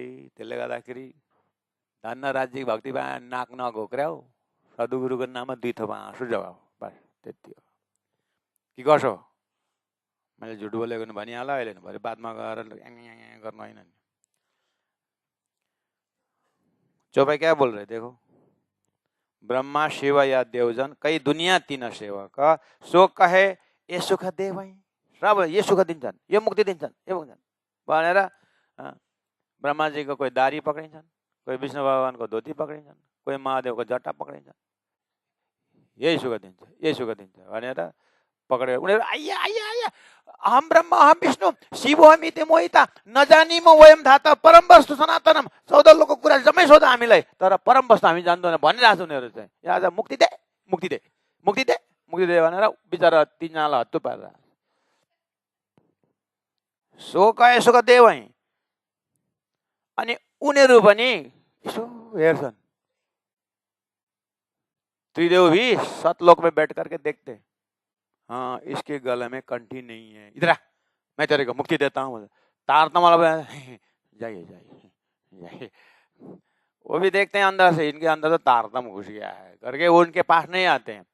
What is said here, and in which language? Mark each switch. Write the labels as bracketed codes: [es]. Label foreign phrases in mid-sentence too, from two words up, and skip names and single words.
[ne] त्यसले गर्दाखेरि धन्न राज्य भक्तिमा नाक नघोक्र्याउ, सद्गुरुको नाममा 2 थोपा आँसु जगाऊ, बस त्यति हो। कि कसो, मैले झुट बोलेको भनिहाल अहिले, भरे बादमा गएर गर्नु होइन। [hi] चौपाई क्या बोल रहे देखो, ब्रह्मा शिव या देवजन कई दुनिया 3 सेवक सो कहे ये सुख दे भाइ, [ne] सब ये सुख दिन्छन्, यो मुक्ति दिन्छन्, यो मुक्ति भनेर ब्रह्माजीको कोही दारी पक्रिन्छन्, कोही विष्णु भगवानको धोती पक्रिन्छन्, कोही महादेवको जट्टा पक्रिन्छन्, यही सुख दिन्छ, यही सुख दिन्छ भनेर पक्रेर उनीहरू आइया आइया आइया, [sa] अहम ब्रह्म अहम विष्णु शिवोहमिति मोहिता नजानिम वयम धाता परम वस्तु सनातनम। [ne] 14 लोकको कुरा जम्मै सोध हामीलाई, तर परम वस्तु हामी जान्दैन भनिरहेको छ उनीहरू चाहिँ। यहाँ मुक्ति दे मुक्ति दे मुक्ति दे मुक्ति दे भनेर बिचरा 3 जनालाई हत्तु पारेर [hi] सो कहे सुख दे भई। [ne] अनि उनीहरू पनि यसो हेर्छन्, [hi] त्रिदेव भी सतलोक में बैठ करके देखते, हाँ इसके गले में कंठी नहीं है, इधर आ मैं तेरे को मुक्ति देता हूँ। तारतम वाला जाइए जाइए जाइए, वो भी देखते हैं अंदर से, इनके अंदर तो तारतम घुस गया है करके वो उनके पास नहीं आते हैं।